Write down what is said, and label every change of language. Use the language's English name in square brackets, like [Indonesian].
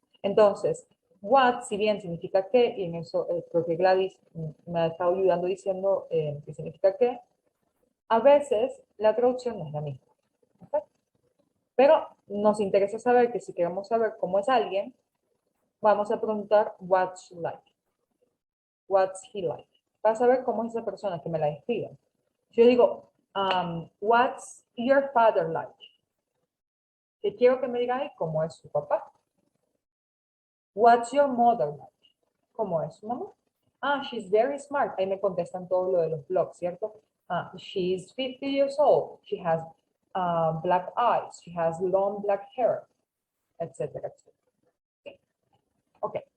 [Spanish] Entonces, what, si bien significa que, y en eso creo que Gladys me ha estado ayudando diciendo que significa que, a veces la traducción no es la misma. ¿Ok? Pero nos interesa saber que si queremos saber cómo es alguien, vamos a preguntar [English] what's like. What's he like? [Spanish] Para saber cómo es esa persona que me la describa. Si yo digo, [English] what's your father like? [Spanish] Que quiero que me digan cómo es su papá. [English] What's your mother like? [Spanish] ¿Cómo es su mamá? [English] Ah, she's very smart. [Spanish] Ahí me contestan todo lo de los blogs, ¿cierto? [English] She's 50 years old. She has black eyes. She has long black hair, etcétera, etcétera. Okay. Ok.